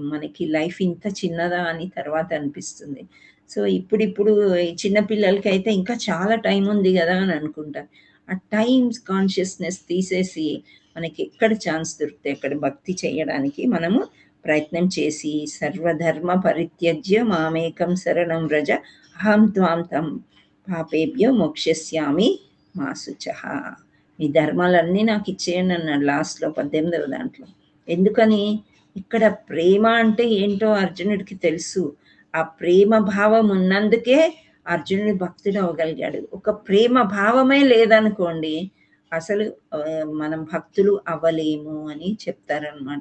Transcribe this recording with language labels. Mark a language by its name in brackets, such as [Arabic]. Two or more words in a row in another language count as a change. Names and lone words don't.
[Telugu] మనకి లైఫ్ ఇంత చిన్నదా అని తర్వాత అనిపిస్తుంది. సో ఇప్పుడు చిన్నపిల్లలకి అయితే ఇంకా చాలా టైం ఉంది కదా అని అనుకుంటారు. ఆ [English] times consciousness [Telugu] తీసేసి మనకి ఎక్కడ ఛాన్స్ దొరికితే అక్కడ భక్తి చేయడానికి మనము ప్రయత్నం చేసి [Sanskrit] सर्वधर्म परित्यज्य मामेकं शरणं व्रज अहं त्वां तं पापेभ्यो मोक्षस्यामि मा शुचः. [Telugu] ఈ ధర్మాలన్నీ నాకు ఇచ్చేయండి అన్నాడు లాస్ట్లో 18వ దాంట్లో. ఎందుకని? ఇక్కడ ప్రేమ అంటే ఏంటో అర్జునుడికి తెలుసు. ఆ ప్రేమ భావం ఉన్నందుకే అర్జునుడి భక్తుడు అవ్వగలిగాడు. ఒక ప్రేమ భావమే లేదనుకోండి అసలు మనం భక్తులు అవ్వలేము అని చెప్తారనమాట.